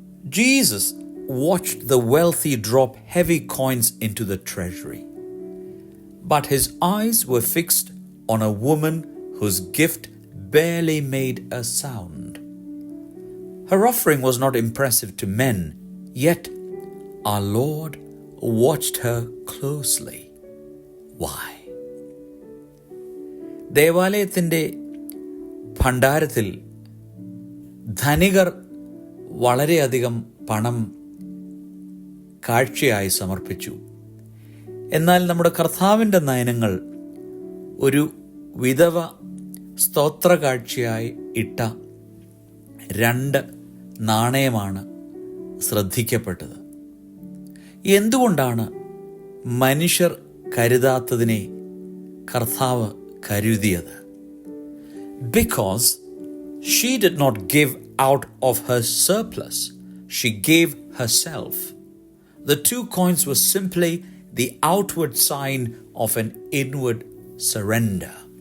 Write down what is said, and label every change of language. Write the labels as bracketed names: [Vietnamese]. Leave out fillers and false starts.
[English] Jesus watched the wealthy drop heavy coins into the treasury, but his eyes were fixed on a woman whose gift barely made a sound. Her offering was not impressive to men, yet our Lord watched her closely. Why? [Malayalam] ദേവാലയത്തിൻ്റെ ഭണ്ഡാരത്തിൽ ധനികർ വളരെയധികം പണം കാഴ്ചയായി സമർപ്പിച്ചു. എന്നാൽ നമ്മുടെ കർത്താവിൻ്റെ നയനങ്ങൾ ഒരു വിധവ സ്തോത്ര കാഴ്ചയായി ഇട്ട 2 നാണയമാണ് ശ്രദ്ധിക്കപ്പെട്ടത്. എന്തുകൊണ്ടാണ് മനുഷ്യർ കരുതാത്തതിനെ കർത്താവ് കരുതിയത്? [English] Because she did not give out of her surplus, she gave herself. The 2 coins were simply the outward sign of an inward surrender.